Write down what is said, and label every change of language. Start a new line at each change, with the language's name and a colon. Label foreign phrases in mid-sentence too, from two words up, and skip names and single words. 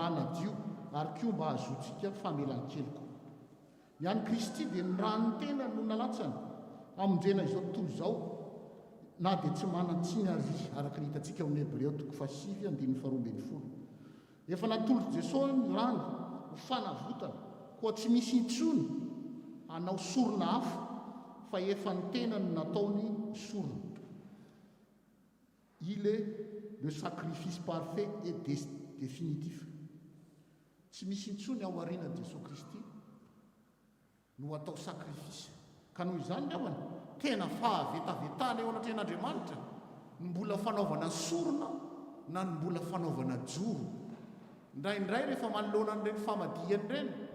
Malagasy: hanadio ary koa mba hahazoantsika famelan-keloka ny any Kristy dia ny ranony tenany no nalatsany amonjena izao tontolo izao na dia tsy manan-tsiny ary araka ny hitantsika amin'ny Hebreo 7:12 efa natolotry Jesosy ny rano ho fanavotana koa tsy misy intsony hanao sorona hafa fa efa ny tenany nataony sorona
French: il est le sacrifice parfait et définitif
Malagasy: tsy misy intsony ao aorianan'i Jesosy Kristy no atao sakrifisy ka noho izany ny avana tena fahavetavetana eo anatrehan'Andriamanitra ny mbola fanaovana sorona na ny mbola fanaovana joro indraindray rehefa manoloana n'ireny famadihany ireny